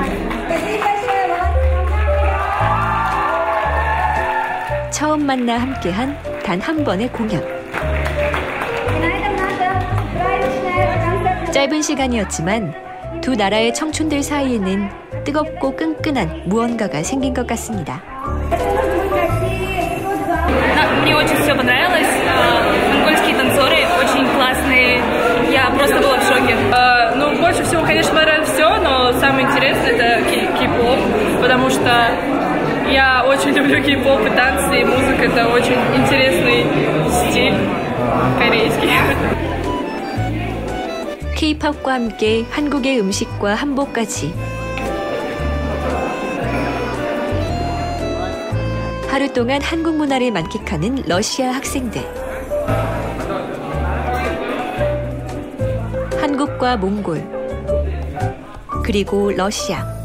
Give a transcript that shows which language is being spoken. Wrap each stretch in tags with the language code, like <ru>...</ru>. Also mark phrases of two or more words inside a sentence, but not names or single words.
<ko>처음 만나 함께한 단 한 번의 공연. 짧은 시간이었지만 두 나라의 청춘들 사이에는 뜨겁고 끈끈한 무언가가 생긴 것 같습니다.</ko> <ru>Мне очень все понравилось. Монгольские танцоры очень классные. Я просто была в шоке. Ну, больше всего, конечно, понравилось все, но самое интересное это кей-поп, потому что я очень люблю кей-поп и танцы, и музыка. Это очень интересный стиль корейский.</ru> <ko>K-팝과 함께 한국의 음식과 한복까지. 하루 동안 한국 문화를 만끽하는 러시아 학생들. 한국과 몽골, 그리고 러시아.</ko>